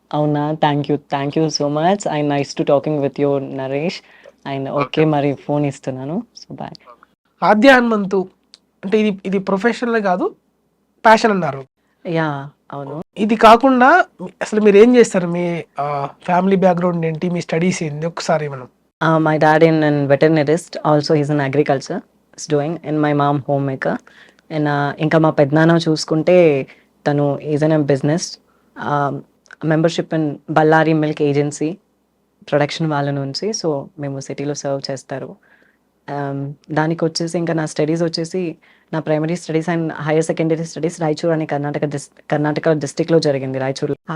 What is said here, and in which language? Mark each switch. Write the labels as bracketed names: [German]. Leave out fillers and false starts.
[Telugu] అవునా, [English] Thank you so much. And nice to talking with you Naresh. [Telugu] And okay మరి phone ఇస్తున్నాను. So bye. ఆద్య హనుమంతు అంటే ఇది ప్రొఫెషనల్ కాదు, ప్యాషన్ అన్నారు. యా అవును. ఇది కాకుండా అసలు మీరు ఏం చేస్తారు, మీ ఫ్యామిలీ బ్యాక్గ్రౌండ్ ఏంటి, మీ స్టడీస్ ఏంటి ఒకసారి మనం. [English] My dad in an veterinarist, also he's in agriculture is doing, and my mom homemaker. [Telugu] And ఇంకా మా పెద్దనాన్న చూసుకుంటే తను [English] is in business membership [Telugu] in Ballari milk agency production వాళ్ళ నుంచి. సో మేము సిటీలో సర్వ్ చేస్తారు. దానికి వచ్చేసి ఇంకా నా స్టడీస్ వచ్చేసి నా primary studies and higher secondary studies Raichur అని కర్ణాటక డిస్టిక్లో జరిగింది, రాయచూర్.